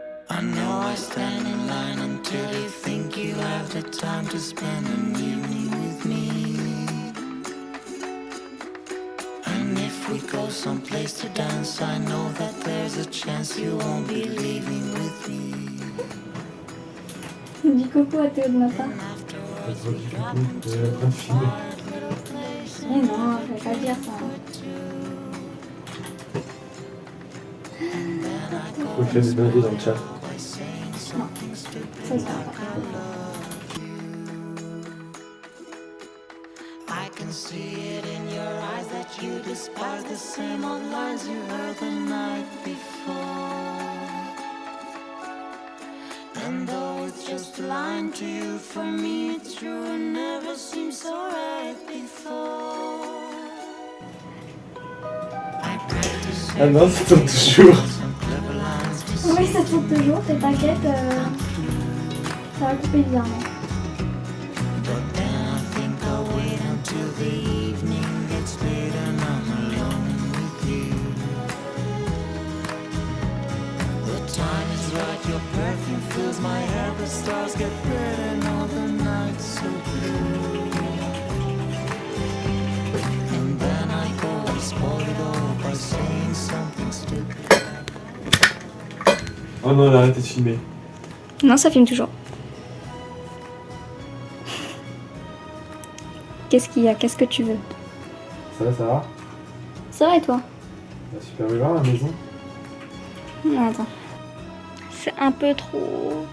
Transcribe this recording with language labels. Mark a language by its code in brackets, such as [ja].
[en] I know I stand in line until you think you have the time to spend an evening with me. And if we go someplace to dance, I know that there's a chance you won't be leaving with me. [fr] Dis coucou à Théo de ma part. Elle se voit du coup, elle est en train de filmer. Mais non, je vais pas dire ça. Faut faire des dingueries dans le chat. Ça se va pas. [en] I can see it in your eyes that you despise the same old lines you heard the night before. And though it's just a line to you, for me it's true and never seemed so right before. I practice [fr] Ah non, ça tourne toujours. [en] some clever lines to [fr] Oui, ça tourne toujours, t'es t'inquiète. Ça va couper bizarrement. [en] but then I think I'll wait until the evening gets late and I'm alone with you. The time is right, your perfume fills my hair, the stars get red and all the nights so blue. And then I go and spoil it all by saying something stupid. [fr] Oh non, elle a arrêté de filmer. Non, ça filme toujours. Qu'est-ce qu'il y a? Qu'est-ce que tu veux? Ça va? Ça va et toi? Bah, super bien la maison. Non, attends. C'est un peu trop...